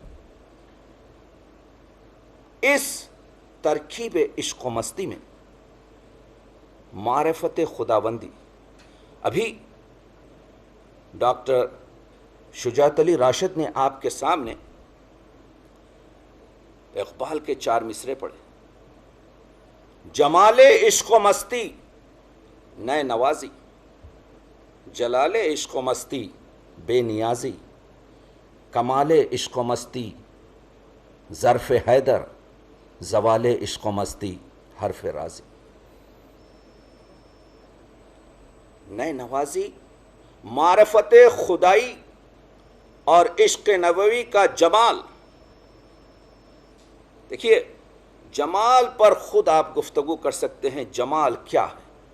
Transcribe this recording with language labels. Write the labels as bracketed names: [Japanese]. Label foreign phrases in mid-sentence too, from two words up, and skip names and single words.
[Urdu] اس ترکیب عشق و مستی میں معرفت خداوندی، ابھی ڈاکٹر شجاعت علی راشد نے آپ کے سامنے اقبال کے 4 مصرے پڑھے۔ [Persian] جمال عشق و مستی نئے نوازی، جلال عشق و مستی بے نیازی، کمال عشق و مستی ظرف حیدر، زوال عشق و مستی حرف رازی۔ نئے نوازی [Urdu] معرفت خدائی اور عشق نبوی کا جمال۔ دیکھیے، جمال پر خود آپ گفتگو کر سکتے ہیں، جمال کیا ہے؟